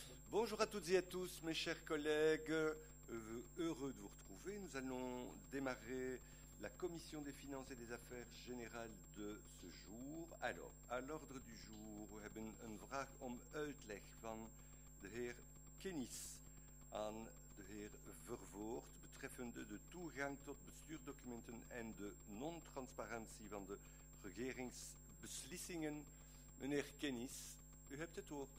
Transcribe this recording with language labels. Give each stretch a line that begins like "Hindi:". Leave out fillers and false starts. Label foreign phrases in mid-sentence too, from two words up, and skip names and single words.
French: Bonjour à toutes et à tous, mes chers collègues. Heureux de vous retrouver. Nous allons démarrer la commission des finances et des affaires générales de ce jour. Alors, à l'ordre du jour,
Dutch: we hebben een vraag om uitleg van de heer Kennis aan de heer Vervoort betreffende de toegang tot bestuursdocumenten en de non-transparantie van de regeringsbeslissingen. Meneer Kennis, u hebt het woord.